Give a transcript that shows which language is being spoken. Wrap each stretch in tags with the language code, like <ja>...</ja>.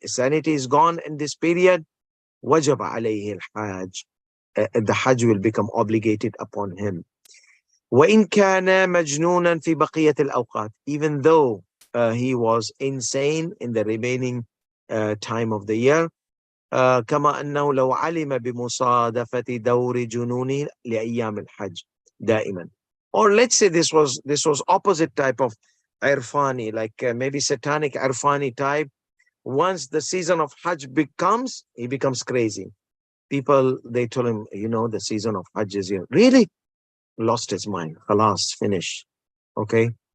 <en>Sanity is gone in this period.</en> <ar>وجب عليه الحاج.</ar> <en>The Hajj will become obligated upon him.</en> <ar>وإن كان مجنونا في بقية الأوقات,</ar> <en>even though he was insane in the remaining time of the year.</en> <ar>كما أنه لو علم بمصادفة دور جنونه لأيام الحج دائما.</ar> <en>Or let's say this was opposite type of irfani, like maybe satanic irfani type. Once the season of Hajj becomes, he becomes crazy. People, they told him, the season of Hajj is here. Really? Lost his mind. Khalas, finish. Okay?</en>